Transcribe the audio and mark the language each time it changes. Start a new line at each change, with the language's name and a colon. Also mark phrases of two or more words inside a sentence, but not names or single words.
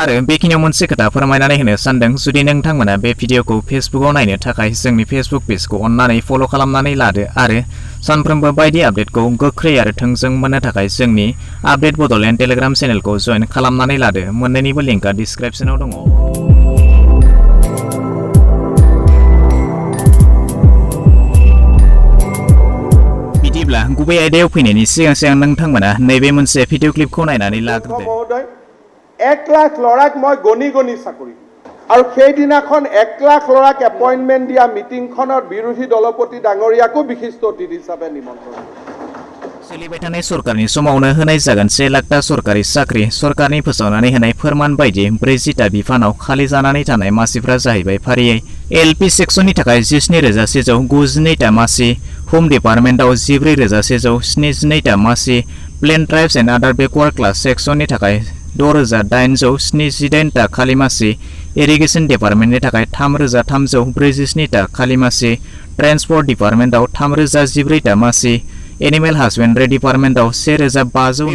Bodo: आरो बेखिनियाव मोनसे खोथा फोरमायनानै होनो सानदों, जुदि नोंथांमोना बे भिडिअखौ फेसबुकआव नायनो थाखाय जोंनि फेसबुक पेजखौ अननानै फल' खालामनानै लादो आरो सानफ्रोमबो बायदि आपडेटखौ गोख्रै आरो थोंजों मोननो थाखाय जोंनि आपडेट बड'लेण्ड टेलिग्राम चेनेलखौ जइन खालामनानै लादो। मोन्नैनिबो लिंकआ डिसक्रिप्शनाव दङ। बिदिब्ला गुबै आयदायाव फैनायनि सिगां नोंथांमोना नैबे मोनसे
English: video clip
Bodo: नायनानै लाग्रोदो।
Assamese: 1 লাখ ল'ৰাক মই গণি চাকৰি আৰু সেইদিনাখন 1 লাখ ল'ৰাক এপইণ্টমেণ্ট দিয়া মিটিংখনৰ বিৰোধী দলপতি ডাঙৰীয়াকো বিশিষ্ট অতিথি হিচাপে নিমন্ত্ৰণ।
Bodo: सोलिबाय थानाय सरकारनि समावनो होनाय जागोन 1 लाखथा सरकारि साख्रि। सरकारनि फोसावनानै होनाय फोरमान बायदि 40टा बिफानाव खालि जानानै थानाय मासिफ्रा जाहैबाय फारियै
English: LP section
Bodo: थाखाय 17,192टा मासि,
English: home department
Bodo: 14,172टा मासि,
English: Plain Tribes and Other Backward Class Section
Bodo: थाखाय 6,878टा खालि मासि,
English: irrigation department
Bodo: थाखाय 3,347टा खालि मासि,
English: transport department
Bodo: 3,014टा मासि,
English: animal husbandry department
Bodo: 1,502।